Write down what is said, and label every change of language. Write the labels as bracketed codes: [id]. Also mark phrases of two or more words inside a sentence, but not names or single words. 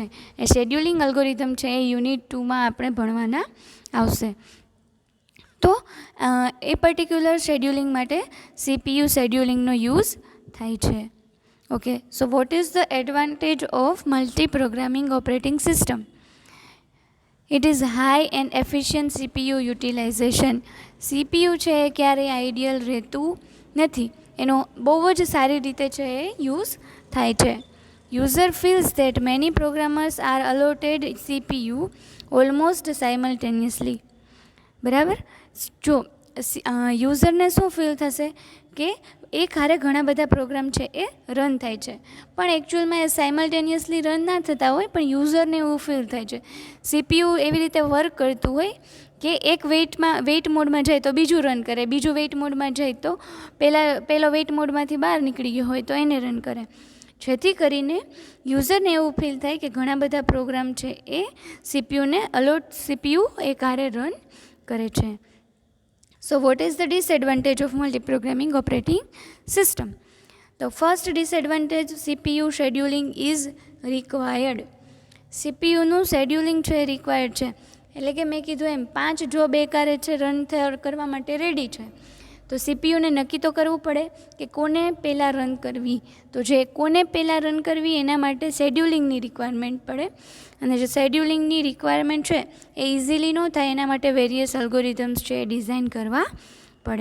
[gu] એ [en] scheduling algorithm [gu] છે એ યુનિટ 2માં આપણે ભણવાના આવશે. તો એ [en] particular scheduling [gu] માટે [en] CPU scheduling [gu] યુઝ થાય છે. [en] Okay, so what is the advantage of multi programming operating system? It is high and efficient CPU utilization. [gu] CPU છે એ ક્યારેય આઈડિયલ રહેતું નથી, એનો બહુ જ સારી રીતે છે એ યુઝ થાય છે. [en] User feels that many programmers are allotted CPU almost simultaneously. [gu] બરાબર, જો યુઝરને શું ફીલ થશે કે એક હારે ઘણા બધા પ્રોગ્રામ છે એ રન થાય છે, પણ એકચ્યુઅલમાં એ સાયમલ્ટેનિયસલી રન ના થતા હોય, પણ યુઝરને એવું ફીલ થાય છે. CPU એવી રીતે વર્ક કરતું હોય કે એક [en] wait mode [gu] જાય તો બીજું રન કરે, બીજું [en] wait mode [gu] જાય તો પહેલો [en] wait mode [gu] બહાર નીકળી ગયો હોય તો એને રન કરે, જેથી કરીને યુઝરને એવું ફીલ થાય કે ઘણા બધા પ્રોગ્રામ છે એ CPU એક હારે રન કરે છે. [en] So what is the disadvantage of multi-programming operating system? The first disadvantage, CPU scheduling is required. [gu] CPUનું શેડ્યુલિંગ છે એ રિક્વાયર્ડ છે. એટલે કે મેં કીધું એમ 5 જોબ એકારે છે રન કરવા માટે રેડી છે, તો CPUને નક્કી તો કરવું પડે કે કોને પહેલાં રન કરવી. તો જે કોને પહેલાં રન કરવી એના માટે શેડ્યુલિંગની રિક્વાયરમેન્ટ પડે, અને જે શેડ્યુલિંગની રિક્વાયરમેન્ટ છે એ ઇઝીલી ન થાય એના માટે [en] various algorithms [gu] છે એ ડિઝાઇન કરવા પડે.